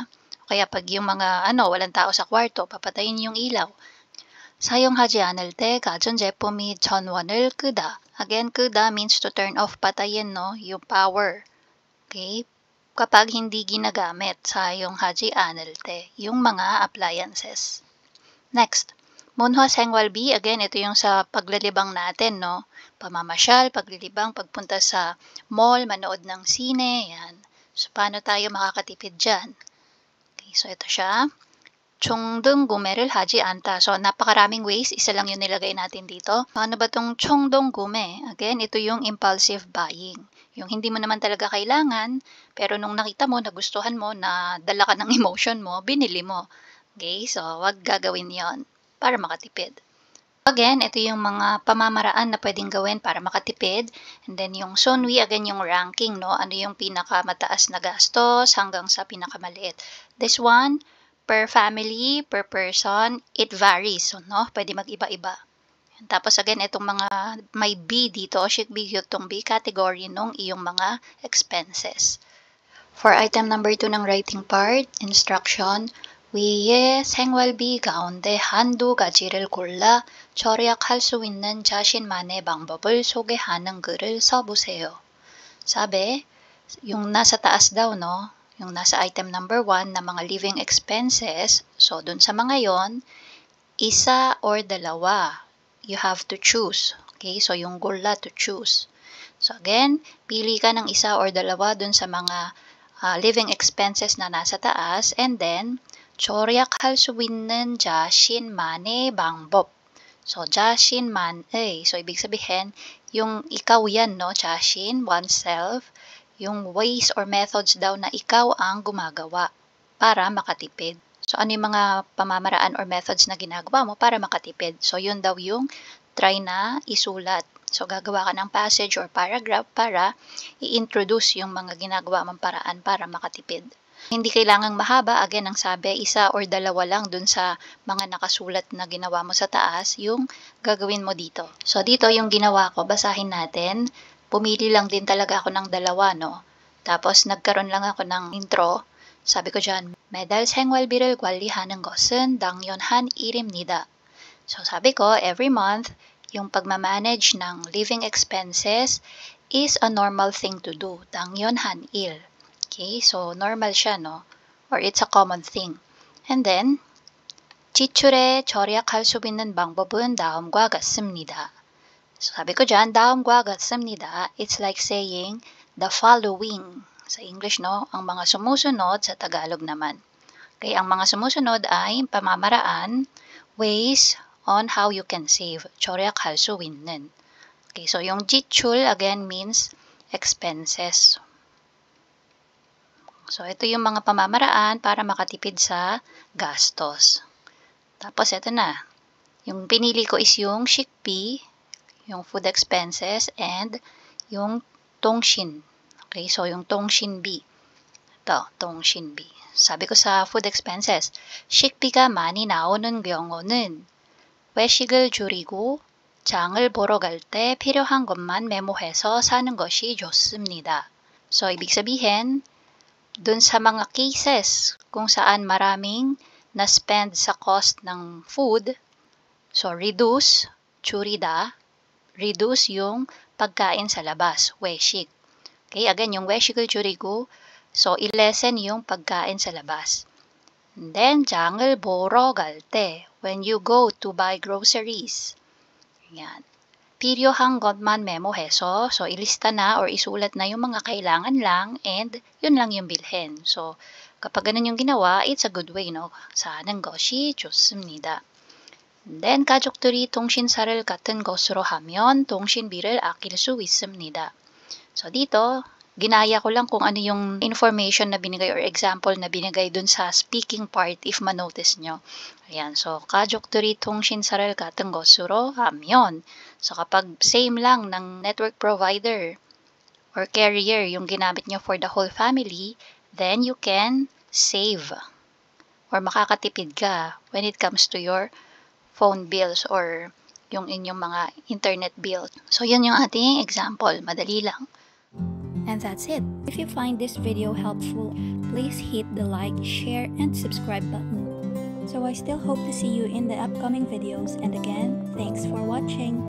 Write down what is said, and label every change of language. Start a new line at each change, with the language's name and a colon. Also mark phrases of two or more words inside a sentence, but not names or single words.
Filipino: Kaya pag yung mga, walang tao sa kwarto, papatayin yung ilaw.
Korean: 사용하지 않을 때 가전제품이 전원을 끄다.
English: Again, 끄다 means to turn off,
Filipino: patayin, no? Yung power. Okay? Kapag hindi ginagamit,
Korean: 사용하지 않을 때,
Filipino: yung mga appliances. Next. 문화생활비, again, ito yung sa paglalibang natin, no? Pamamasyal, paglilibang, pagpunta sa mall, manood ng sine, yan. So, paano tayo makakatipid dyan? Okay, so ito siya.
Korean: 총등 구매를 하지 않다.
Filipino: So, napakaraming ways. Isa lang yung nilagay natin dito. Ano ba itong
Korean: 총동 구매?
Filipino: Again, ito yung
English: impulsive buying.
Filipino: Yung hindi mo naman talaga kailangan, pero nung nakita mo, nagustuhan mo, na dala ka ng emotion mo, binili mo. Okay, so wag gagawin yon para makatipid. Again, ito yung mga pamamaraan na pwedeng gawin para makatipid. And then yung Sunwi, again yung ranking, no? Ano yung pinakamataas na gastos hanggang sa pinakamaliit.
English: This one, per family, per person, it varies, no?
Filipino: Pwede mag-iba-iba. Tapos again, itong mga may B dito, shikbi itong B category nung iyong mga expenses.
English: For item number 2 ng writing part, instruction,
Korean: 위의 생활비 가운데 한두 가지를 골라 절약할 수 있는 자신만의 방법을 소개하는 글을 써보세요.
Filipino: Sabi, yung nasa taas daw, no? Yung nasa item number 1 na mga
English: living expenses,
Filipino: so dun sa mga yon, isa or dalawa,
English: you have to choose.
Filipino: Okay, so yung gola
English: to choose. So again,
Filipino: pili ka ng isa or dalawa dun sa mga
English: living expenses
Filipino: na nasa taas,
English: and then
Korean: 절약할 수 있는 자신만의 방법. So, 자신만의.
Filipino: So, ibig sabihin, yung ikaw yan, no?
Korean: 자신, oneself.
Filipino: Yung
English: ways or methods
Filipino: daw na ikaw ang gumagawa para makatipid. So, ano yung mga pamamaraan or methods na ginagawa mo para makatipid? So, yun daw yung try na isulat. So, gagawa ka ng
English: passage or paragraph
Filipino: para i-introduce yung mga ginagawa mong paraan para makatipid. Hindi kailangang mahaba, again, ang sabi, isa or dalawa lang dun sa mga nakasulat na ginawa mo sa taas, yung gagawin mo dito. So, dito yung ginawa ko, basahin natin. Pumili lang din talaga ako ng dalawa, no? Tapos, nagkaroon lang ako ng intro. Sabi ko dyan,
Korean: 매달 생활비를 관리하는 것은 당연한 일입니다.
Filipino: So, sabi ko,
English: every month,
Filipino: yung pagmamanage ng
English: living expenses is a normal thing to do.
Korean: 당연한 일.
Filipino: Okay, so normal siya, no?
English: Or it's a common thing. And then,
Korean: 지출에 절약할 수 있는 방법은 다음과 같습니다.
Filipino: So, sabi ko dyan,
Korean: 다음과 같습니다.
English: It's like saying the following.
Filipino: Sa English, no? Ang mga sumusunod, sa Tagalog naman. Okay, ang mga sumusunod ay pamamaraan,
English: ways on how you can save.
Korean: 절약할 수 있는.
Filipino: Okay, so yung 지출,
English: again, means expenses. So,
Filipino: ito yung mga pamamaraan para makatipid sa gastos. Tapos, ito na. Yung pinili ko is yung 식비, yung
English: food expenses,
Filipino: and yung tongshin. Okay, so yung tongshin비. Ito, tongshin비. Sabi ko sa
English: food expenses,
Korean: 식비가 많이 나오는 경우는 외식을 줄이고 장을 보러 갈 때 필요한 것만 메모해서 사는 것이 좋습니다.
Filipino: So, ibig sabihin, dun sa mga cases kung saan maraming na-spend sa cost ng food, so reduce, 줄이다, reduce yung pagkain sa labas, weshik. Okay, again, yung
Korean: weshik을 줄이고,
Filipino: so i-lessen yung pagkain sa labas.
English: And then,
Korean: 장을 보러 갈 때,
English: when you go to buy groceries.
Filipino: Yan.
Korean: 필요한 것만 메모해서,
Filipino: so ilista na or isulat na yung mga kailangan lang and yun lang yung bilhin. So, kapag ganun yung ginawa,
English: it's a good way, no?
Korean: 사는 것이 좋습니다.
English: And then,
Korean: 가족들이 통신사를 같은 것으로 하면 통신비를 아낄 수 있습니다.
Filipino: So, dito, ginaya ko lang kung ano yung information na binigay or example na binigay dun sa
English: speaking part
Filipino: if manotice nyo.
Korean: Ayan, so 가족들이 통신사를 같은 것으로 하면.
Filipino: So kapag
English: same lang ng network provider or carrier
Filipino: yung ginamit nyo
English: for the whole family, then you can save or
Filipino: makakatipid ka
English: when it comes to your phone bills or
Filipino: yung inyong mga
English: internet bill.
Filipino: So yun yung ating example, madali lang.
English: And that's it. If you find this video helpful, please hit the like, share, and subscribe button. So I still hope to see you in the upcoming videos, and again, thanks for watching.